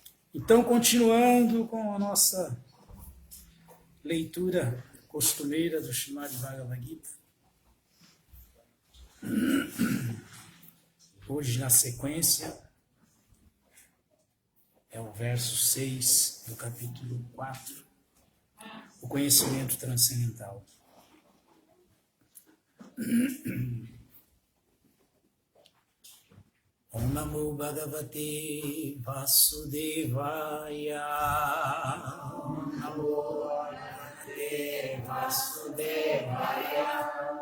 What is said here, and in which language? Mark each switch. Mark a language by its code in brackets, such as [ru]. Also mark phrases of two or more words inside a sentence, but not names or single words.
[pt] Então, continuando com a nossa leitura costumeira do Srimad Bhagavad Gita, hoje na sequência é o verso 6 do capítulo 4, o conhecimento transcendental. [sa] ॐ नमो भगवते वासुदेवाय. ॐ नमो भगवते वासुदेवाय.